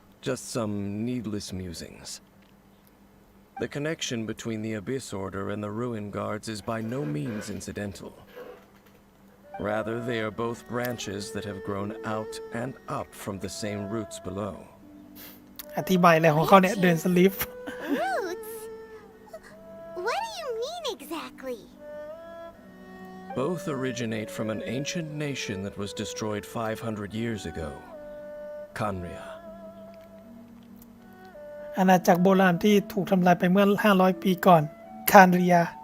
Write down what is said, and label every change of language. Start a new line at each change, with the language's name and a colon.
English: Just some needless musings. The connection between the Abyss Order and the Ruin Guards is by no means incidental. Rather, they are both branches that have grown out and up from the same roots below.
Thai: อธิบายอะไรของเขาเนี่ยเดินสลีฟ
English: Roots? What do you mean exactly? Both originate from an ancient nation that was destroyed 500 years ago, Khaenri'ah.
Thai: อาณาจักรโบราณที่ถูกทำลายไปเมื่อ 500 ปีก่อน คานเรีย